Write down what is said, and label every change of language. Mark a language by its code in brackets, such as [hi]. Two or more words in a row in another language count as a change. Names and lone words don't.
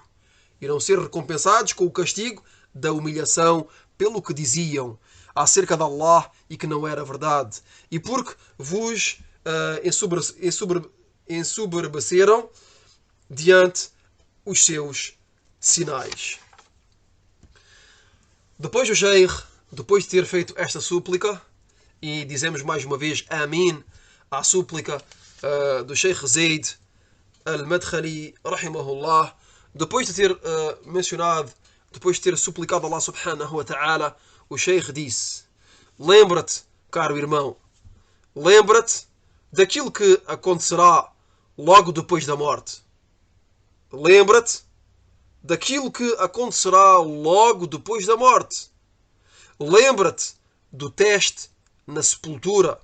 [pt] Irão ser recompensados com o castigo da humilhação pelo que diziam acerca de Allah e que não era verdade, e porque vos ensoberbeceram diante os seus sinais. Depois o Sheikh, depois de ter feito esta súplica, e dizemos mais uma vez Amin à súplica do Sheikh Zayd al-Madkhali, rahimahullah, depois de ter mencionado, depois de ter suplicado Allah [ar] سبحانه وتعالى, [pt] o Sheikh disse: lembra-te, caro irmão, lembra-te daquilo que acontecerá logo depois da morte. Lembra-te daquilo que acontecerá logo depois da morte. Lembra-te do teste na sepultura.